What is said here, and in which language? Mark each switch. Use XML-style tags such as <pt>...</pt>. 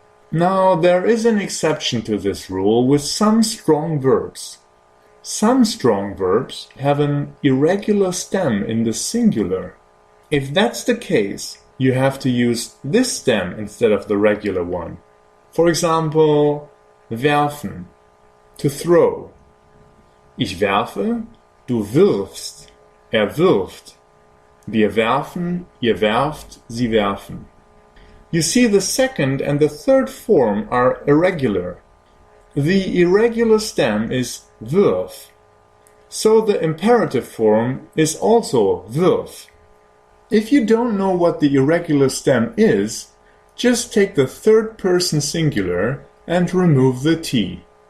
<en>Now, there is an exception to this rule with some strong verbs. Some strong verbs have an irregular stem in the singular. If that's the case, you have to use this stem instead of the regular one. For example, werfen, to throw.</en> <de>Ich werfe, du wirfst, er wirft. Wir werfen, ihr werft, sie werfen.</de> <en>You see, the second and the third form are irregular. The irregular stem is wirf. So the imperative form is also wirf. If you don't know what the irregular stem is, just take the third person singular and remove the T.</en>